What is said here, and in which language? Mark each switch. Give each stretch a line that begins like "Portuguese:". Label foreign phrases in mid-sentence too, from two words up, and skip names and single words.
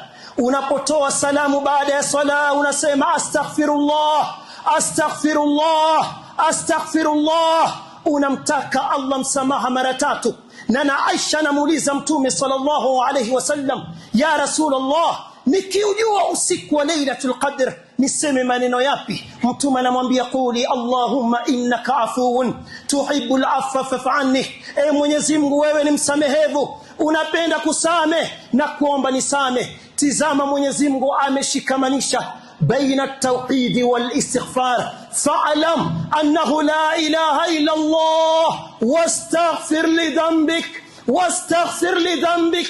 Swahili: Unapotoa salamu baada ya sala unasema
Arabic: أستغفر الله أستغفر الله أستغفر الله,
Swahili: unamtaka Allah msamaha mara 3. Na Aisha namuuliza mtume
Arabic: صلى الله عليه وسلم يا رسول الله,
Swahili: nikiujua usiku wa Lailatul Qadr niseme maneno yapi? Mtume anamwambia
Arabic: قل اللهم إنك عفو تحب العفو فاعف عني,
Swahili: e Mwenyezi Mungu wewe ni msamehevu, unapenda kusame na kuomba nisame. Tizama Mwenyezi Mungu ameshikamanisha baina
Arabic: التوحيد والاستغفار فاعلم أنه لا إله إلا الله واستغفر لذنبك واستغفر لذنبك.